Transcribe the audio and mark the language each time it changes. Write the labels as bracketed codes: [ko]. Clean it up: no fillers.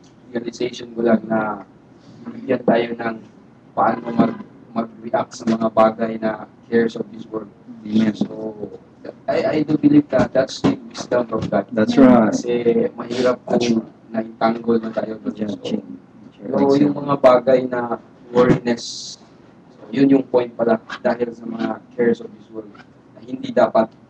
[tl] Realization ko lang na bigyan tayo ng paano mag-react sa mga bagay na [en] cares of this world. So, I do believe that that's the wisdom of God. That's right. [tl] Kasi mahirap kung naitanggol na tayo doon. So, yung mga bagay na worriness, yun yung point pala dahil sa mga [en] cares of this world [tl] na hindi dapat.